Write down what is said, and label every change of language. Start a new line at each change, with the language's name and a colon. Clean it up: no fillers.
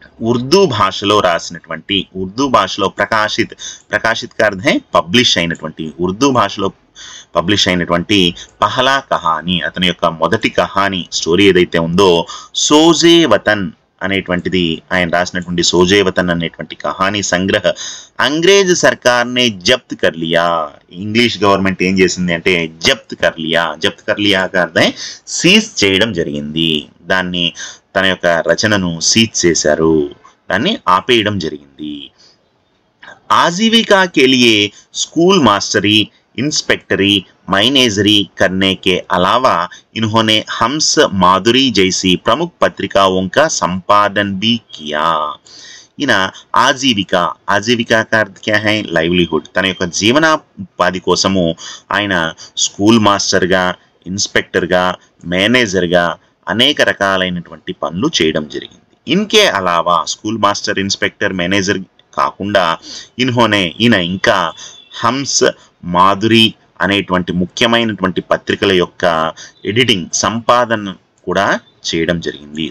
Telugu: ఉర్దూ భాషలో రాసినటువంటి, ఉర్దూ భాషలో ప్రకాశిత్ కా అర్థం పబ్లిష్ అయినటువంటి, ఉర్దూ భాషలో పబ్లిష్ అయినటువంటి పహలా కహానీ, అతని యొక్క మొదటి కహానీ స్టోరీ ఏదైతే ఉందో, సోజే వతన్ అనేటువంటిది ఆయన రాసినటువంటి సోజే వతన్ అనేటువంటి
Hindi: కహానీ సంగ్రహ అంగ్రేజ్ సర్కార్నే జప్త్ కర్ లియా.
Telugu: ఇంగ్లీష్ గవర్నమెంట్ ఏం చేసింది అంటే
Hindi: జప్త్ కర్ లియా
Telugu: అర్థం సీజ్ చేయడం జరిగింది. దాన్ని, తన యొక్క రచనను సీజ్ చేశారు, దాన్ని ఆపేయడం జరిగింది.
Hindi: ఆజీవికా కే లియే స్కూల్ మాస్టరీ, इंस्पेक्टरी, मैनेजरी करने के अलावा इन्होंने हम्स माधुरी जैसी प्रमुख पत्रिकाओं का संपादन भी किया.
Telugu: ఈయన
Hindi: ఆజీవికా కా అర్థం క్యా హై,
Telugu: లైవ్లీహుడ్. తన యొక్క జీవనోపాధి కోసము ఆయన స్కూల్ మాస్టర్గా, ఇన్స్పెక్టర్గా, మేనేజర్గా అనేక రకాలైనటువంటి పనులు చేయడం జరిగింది. ఇన్కే అలావా, స్కూల్ మాస్టర్, ఇన్స్పెక్టర్, మేనేజర్ కాకుండా ఈయన ఇంకా హంస్, మాధురి అనేటువంటి ముఖ్యమైనటువంటి పత్రికల యొక్క ఎడిటింగ్, సంపాదన కూడా చేయడం జరిగింది.